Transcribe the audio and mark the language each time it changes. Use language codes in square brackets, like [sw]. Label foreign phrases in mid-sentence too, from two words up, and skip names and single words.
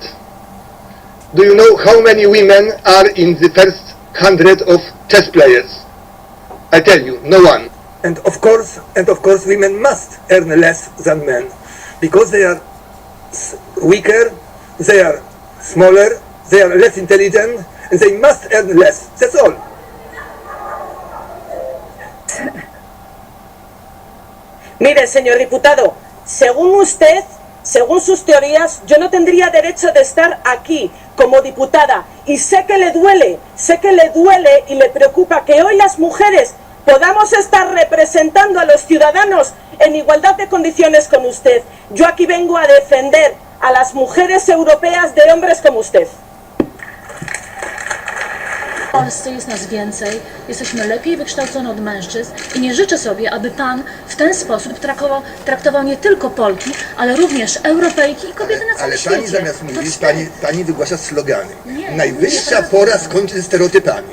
[en] Do you know how many women are in the first 100 of chess players? I tell you, no one. And of course, women must earn less than men, because they are weaker, they are smaller, they are less intelligent, and they must earn less. That's all. [es] Mire, señor diputado, según usted, según sus teorías, yo no tendría derecho de estar aquí como diputada, y sé que le duele y le preocupa que hoy las mujeres podamos estar representando a los ciudadanos en igualdad de condiciones con usted. Yo aquí vengo a defender a las mujeres europeas de hombres como usted. [pl] W Polsce jest nas więcej, jesteśmy lepiej wykształcone od mężczyzn i nie życzę sobie, aby Pan w ten sposób traktował nie tylko Polki, ale również Europejki i kobiety na całym świecie. Ale Pani zamiast mówić, pani wygłasza slogany. Najwyższa pora skończyć ze stereotypami.